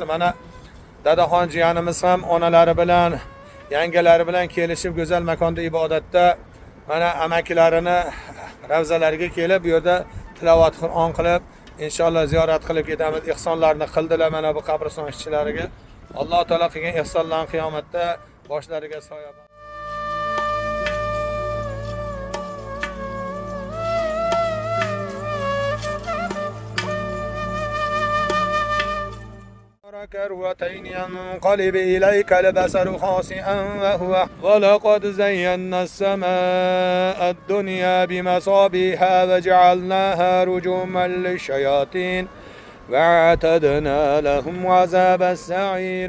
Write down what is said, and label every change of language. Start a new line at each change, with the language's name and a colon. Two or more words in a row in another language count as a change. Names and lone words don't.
Uzbek: Mana Dadaxon jiyanimiz ham onalari bilan, yangalari bilan kelishib go'zal makonda ibodatda mana amakilarini ravzalariga kelib bu yerda tilovat Qur'on qilib inshaalloh ziyorat qilib ketamiz. Ihsonlarni qildilar mana bu qabriston ishchilariga. Alloh taolo qilgan ihsonlarni qiyomatda boshlariga soya.
Arabic: كروتين ينقلب إليك البصر خاسئا ولقد زينا السماء الدنيا بمصابيح وجعلناها رجوما للشياطين واعتدنا لهم عذاب السعير.